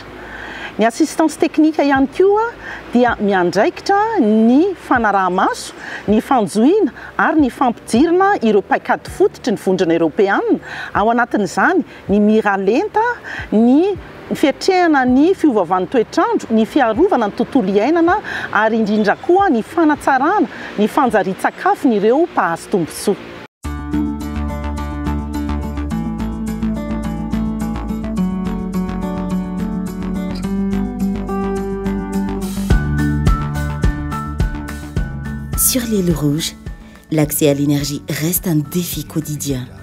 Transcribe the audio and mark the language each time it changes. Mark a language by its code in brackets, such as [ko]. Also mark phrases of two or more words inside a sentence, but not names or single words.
[mg] Ny [fr] assistance technique [mg] ihany koa dia miandraikitra ny fanaraha-maso, ny fanjoina ary ny fampidirana ireo paikady fototry ny vondrona Europeanina. Ao anatin'izany ny mira lenta, ny fiatrehana ny fiovaovan'ny toetrandro, ny fiarovana ny tontolo iainana ary indrindra koa ny fanatsarana, ny fanjarian-tsakafon'ireo mpahazo tombontsoa. [fr] Sur l'île Rouge, l'accès à l'énergie reste un défi quotidien.